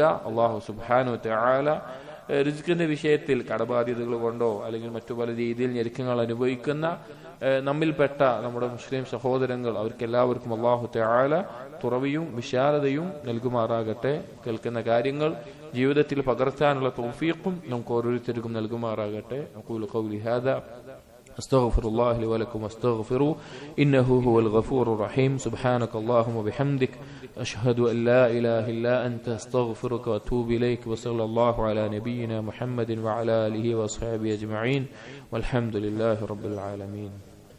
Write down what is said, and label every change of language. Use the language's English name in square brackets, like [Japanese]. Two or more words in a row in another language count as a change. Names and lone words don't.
[Arabic] الله سبحانه وتعالى [Malayalam] റിസ്ഖിന്റെ വിഷയത്തിൽ കടബാധ്യതകൾ കൊണ്ടോ അല്ലെങ്കിൽ മറ്റു പല രീതിയിൽ ഞെരുക്കങ്ങൾ അനുഭവിക്കുന്ന നമ്മിൽപ്പെട്ട നമ്മുടെ മുസ്ലിം സഹോദരങ്ങൾ അവർക്കെല്ലാവർക്കും [Arabic] الله تعالى [Malayalam] തുറവിയും വിശാലതയും നൽകുമാറാകട്ടെ. കേൾക്കുന്ന കാര്യങ്ങൾ ജീവിതത്തിൽ പകർത്താനുള്ള തൗഫീഖും നമുക്ക് ഓരോരുത്തർക്കും നൽകുമാറാകട്ടെ. [Arabic] أقول قولي هذا أستغفر الله لي ولكم واستغفروه إنه هو الغفور الرحيم. سبحانك اللهم وبحمدك أشهد أن لا إله إلا أنت أستغفرك وأتوب إليك. وصلى الله على نبينا محمد وعلى آله وأصحابه أجمعين والحمد لله رب العالمين.